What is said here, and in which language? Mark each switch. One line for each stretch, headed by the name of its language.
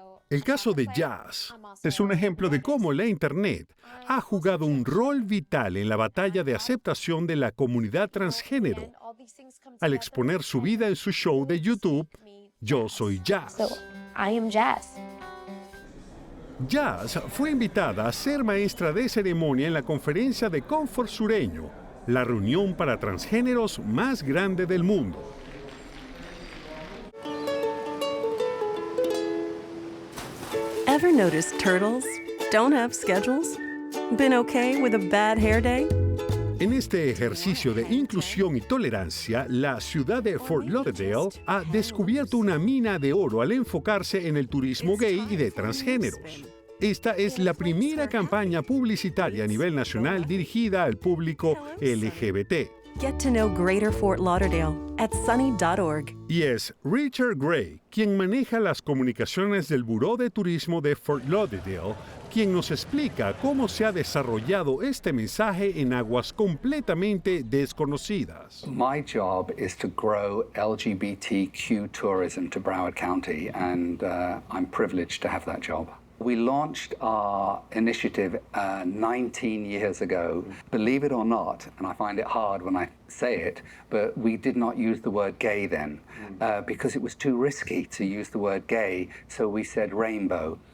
Spanish: El caso de Yaz es un ejemplo de cómo la Internet ha jugado un rol vital en la batalla de aceptación de la comunidad transgénero, al exponer su vida en su show de YouTube, Yo Soy Yaz.
English: I am Jazz.
Spanish: Yaz fue invitada a ser maestra de ceremonia en la conferencia de Confort Sureño, la reunión para transgéneros más grande del mundo.
English: Ever noticed turtles don't have schedules? Been okay with a bad hair day?
Spanish: En este ejercicio de inclusión y tolerancia, la ciudad de Fort Lauderdale ha descubierto una mina de oro al enfocarse en el turismo gay y de transgéneros. Esta es la primera campaña publicitaria a nivel nacional dirigida al público LGBT.
English: Get to know Greater Fort Lauderdale at sunny.org.
Spanish: Y es Richard Gray quien maneja las comunicaciones del Buró de Turismo de Fort Lauderdale, quien nos explica cómo se ha desarrollado este mensaje en aguas completamente desconocidas.
English: My job is to grow LGBTQ tourism to Broward County, and I'm privileged to have that job. We launched our initiative 19 years ago. Believe it or not, and I find it hard when I say it, but we did not use the word gay then because it was too risky to use the word gay, so we said rainbow.